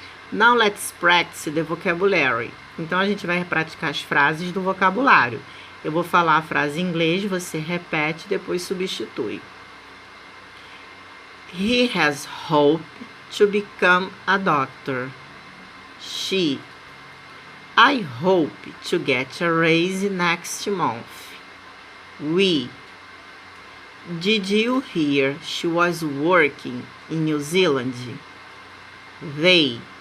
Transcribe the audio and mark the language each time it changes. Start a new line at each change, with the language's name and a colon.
English: Now let's practice the vocabulary.
Portuguese: Então a gente vai praticar as frases do vocabulário. Eu vou falar a frase em inglês, você repete e depois substitui.
English: He has hope to become a doctor. She. I hope to get a raise next month. We. Did you hear she was working in New Zealand? They.